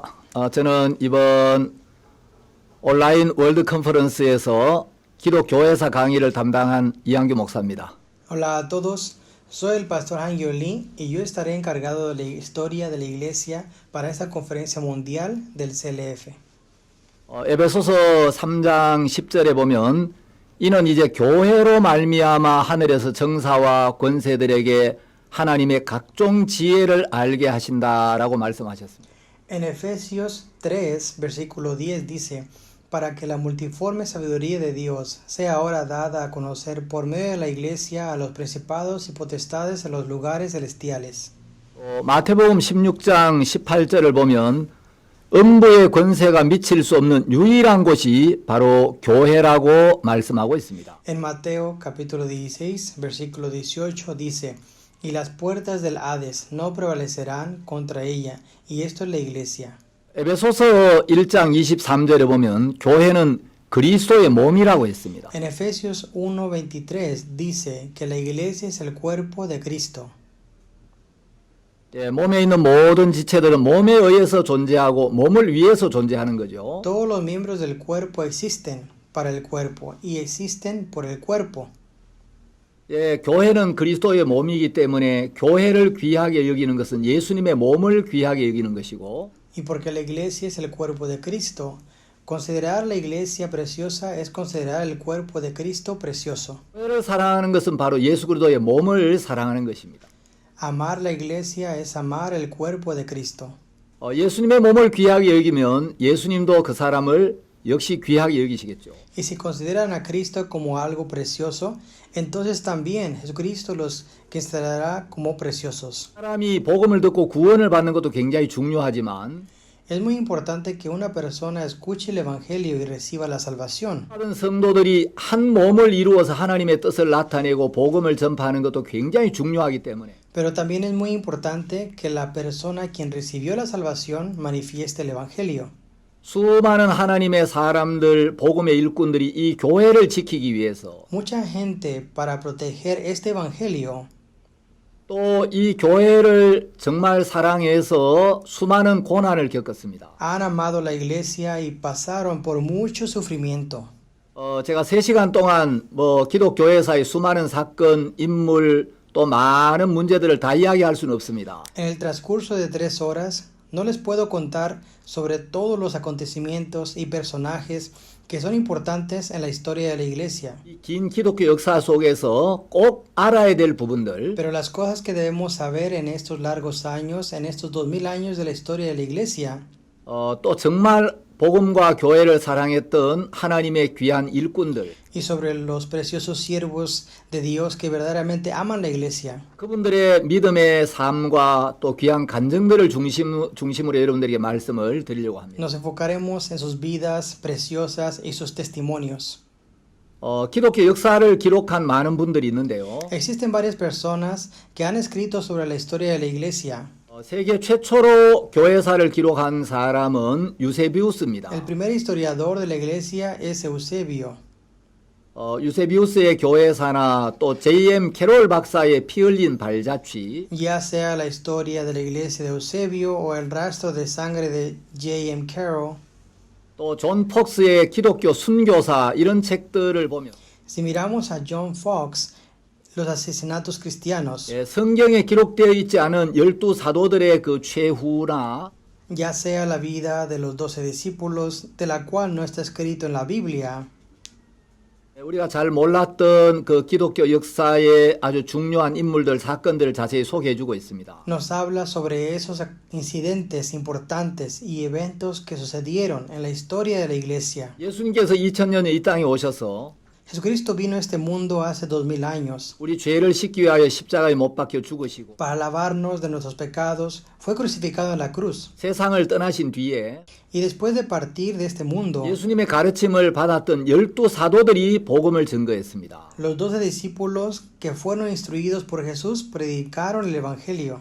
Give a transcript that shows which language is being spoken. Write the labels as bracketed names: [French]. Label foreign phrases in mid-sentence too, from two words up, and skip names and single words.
[Korean] 저는 이번 온라인 월드 컨퍼런스에서 기독교회사 강의를 담당한 이한규 목사입니다. [Spanish] Hola a todos, soy el pastor Han Lee y yo estaré encargado de la historia de la iglesia para esta conferencia mundial del CLF. [Korean] 에베소서 3장 10절에 보면 이는 이제 교회로 말미암아 하늘에서 정사와 권세들에게 하나님의 각종 지혜를 알게 하신다라고 말씀하셨습니다. [Spanish] En Efesios 3, versículo 10 dice, para que la multiforme sabiduría de Dios sea ahora dada a conocer por medio de la iglesia a los principados y potestades en los lugares celestiales. [Korean] 마태복음 16장 18절을 보면 음부의 권세가 미칠 수 없는 유일한 곳이 바로 교회라고 말씀하고 있습니다. [Spanish] En Mateo capítulo 16, versículo 18 dice, y las puertas del Hades no prevalecerán contra ella, y esto es la iglesia. [Korean] 에베소서 1장 23절에 보면 교회는 그리스도의 몸이라고 했습니다. [Spanish] En Efesios 1:23 dice que la iglesia es el cuerpo de Cristo. [Korean] 몸에 있는 모든 지체들은 몸에 의해서 존재하고 몸을 위해서 존재하는 거죠. [Spanish] Todos los miembros del cuerpo existen para el cuerpo y existen por el cuerpo. [Korean] 교회는 그리스도의 몸이기 때문에 교회를 귀하게 여기는 것은 예수님의 몸을 귀하게 여기는 것이고 [Spanish] Y porque la iglesia es el cuerpo de Cristo, considerar la iglesia preciosa es considerar el cuerpo de Cristo precioso. [Korean] 교회를 사랑하는 것은 바로 예수 그리스도의 몸을 사랑하는 것입니다. [Spanish] Amar la iglesia es amar el cuerpo de Cristo. [Korean] 예수님의 몸을 귀하게 여기면 예수님도 그 사람을 역시 귀하게 여기시겠죠. [Spanish] Y si consideran a Cristo como algo precioso, entonces también Jesucristo los considerará como preciosos. [Korean] 사람이 복음을 듣고 구원을 받는 것도 굉장히 중요하지만 [Spanish] Es muy importante que una persona escuche el evangelio y reciba la salvación. [Korean] 다른 성도들이 한 몸을 이루어서 하나님의 뜻을 나타내고 복음을 전파하는 것도 굉장히 중요하기 때문에 [Spanish] Pero también es muy importante que la persona quien recibió la salvación manifieste el evangelio. [Korean] 수많은 하나님의 사람들, 복음의 일꾼들이 이 교회를 지키기 위해서 [Spanish] Mucha gente para proteger este evangelio [Korean] 또 이 교회를 정말 사랑해서 수많은 고난을 겪었습니다. [Spanish] han amado la iglesia y pasaron por mucho sufrimiento. [Korean] 제가 3시간 동안 기독교회사의 수많은 사건, 인물, 또 많은 문제들을 다 이야기할 수는 없습니다. [Spanish] En el transcurso de 3 horas no les puedo contar sobre todos los acontecimientos y personajes que son importantes en la historia de la iglesia. [Korean] 이 긴 기독교 역사 속에서 꼭 알아야 될 부분들, [Spanish] Pero las cosas que debemos saber en estos largos años, en estos 2000 años de la historia de la iglesia, [Korean] 또 정말 복음과 교회를 사랑했던 하나님의 귀한 일꾼들, [Spanish] y sobre los preciosos siervos de Dios que verdaderamente aman la iglesia. [Korean] 그분들의 믿음의 삶과 또 귀한 간증들을 중심으로 여러분들에게 말씀을 드리려고 합니다. [Spanish] Nos enfocaremos en sus vidas preciosas y sus testimonios. [Korean] 기독교 역사를 기록한 많은 분들이 있는데요. [Spanish] Existen varias personas que han escrito sobre la historia de la iglesia. [Korean] 세계 최초로 교회사를 기록한 사람은 유세비우스입니다. [Spanish] El primer historiador de la iglesia es Eusebio. [Korean] 유세비우스의 교회사나 또 J.M. 캐롤 박사의 피 흘린 발자취, [Spanish] Ya sea la historia de la iglesia de Eusebio o el rastro de sangre de J.M. Carroll. [Korean] 또 존 폭스의 기독교 순교사 이런 책들을 보면 [Spanish] Si miramos a John Fox, los asesinatos cristianos, [Korean] 성경에 기록되어 있지 않은 12 사도들의 그 최후나 [Spanish] ya sea la vida de los 12 discípulos, de la cual no está escrito en la Biblia, [Korean] 우리가 잘 몰랐던 그 기독교 역사의 아주 중요한 인물들, 사건들을 자세히 소개해주고 있습니다. [Spanish] Nos habla sobre esos incidentes importantes y eventos que sucedieron en la historia de la iglesia. [Korean] 예수님께서 2000년에 이 땅에 오셔서 [Spanish] Jesucristo vino a este mundo hace 2000 años. [Korean] 우리 죄를 씻기 위하여 십자가에 못 박혀 죽으시고 [Spanish] Para lavarnos de nuestros pecados, fue crucificado en la cruz. [Korean] 세상을 떠나신 뒤에 [Spanish] Y después de partir de este mundo, [Korean] 예수님의 가르침을 받았던 12사도들이 복음을 증거했습니다. [Spanish] los 12 discípulos que fueron instruidos por Jesús predicaron el Evangelio.